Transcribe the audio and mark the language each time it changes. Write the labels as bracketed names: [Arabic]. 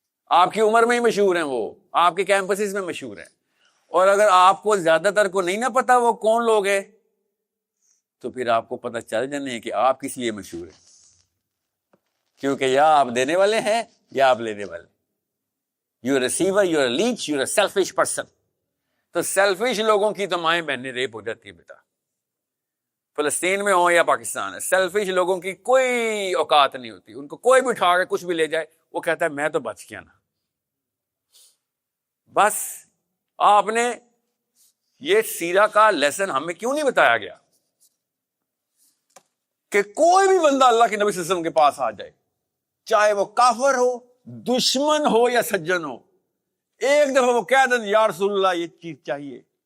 [Urdu] آپ کی عمر میں ہی مشہور ہیں, وہ آپ کے کیمپسز میں مشہور ہیں. اور اگر آپ کو زیادہ تر کو نہیں نہ پتا وہ کون لوگ ہیں, تو پھر آپ کو پتہ چل جانے ہے کہ آپ کس لیے مشہور ہیں. کیونکہ یا آپ دینے والے ہیں یا آپ لینے والے. [English] You a receiver, you a leech, you a selfish person. [Urdu] تو سیلفش لوگوں کی تو مائیں بہنیں ریپ ہو جاتی ہے بیٹا, فلسطین میں ہو یا پاکستان ہے. سیلفش لوگوں کی کوئی اوقات نہیں ہوتی, ان کو کوئی بھی اٹھا کے کچھ بھی لے جائے وہ کہتا ہے میں تو بچ گیا نا. بس آپ نے یہ سیرہ کا لیسن ہمیں کیوں نہیں بتایا گیا کہ کوئی بھی بندہ اللہ کے نبی صلی اللہ علیہ وسلم کے پاس آ جائے, چاہے وہ کافر ہو, دشمن ہو یا سجن ہو, ایک دفعہ وہ کہہ دیں یا رسول اللہ یہ چیز چاہیے.